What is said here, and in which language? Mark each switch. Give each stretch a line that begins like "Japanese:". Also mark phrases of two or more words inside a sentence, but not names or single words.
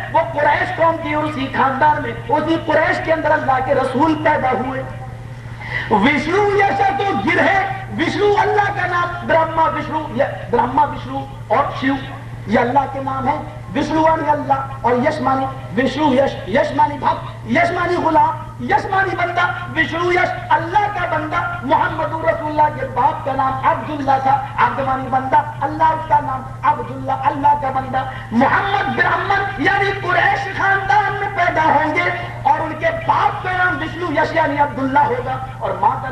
Urdu: وہ قریش قوم کی، اور اسی خاندان میں اسی قریش کے اندر اللہ کے رسول پیدا ہوئے۔ وشنو یش تو گرہ، وشنو اللہ کا نام، برہما وشنو اور شیو یہ اللہ کے نام ہے۔ وشنو مانی اللہ اور یش مانی وشنو، یش مانی بھکت، یش مانی غلام، یش مانی بندہ، وشنو یش اللہ کا بندہ۔ محمد رسول اللہ کے باپ کا نام عبداللہ تھا، عبد مانی بندہ، اللہ اس کا نام عبداللہ اللہ کا بندہ۔ محمد برہمن یعنی قریش خاندان میں پیدا ہوں گے، اور ان کے باپ کا نام وشنو یش یعنی عبداللہ ہوگا، اور ماں کا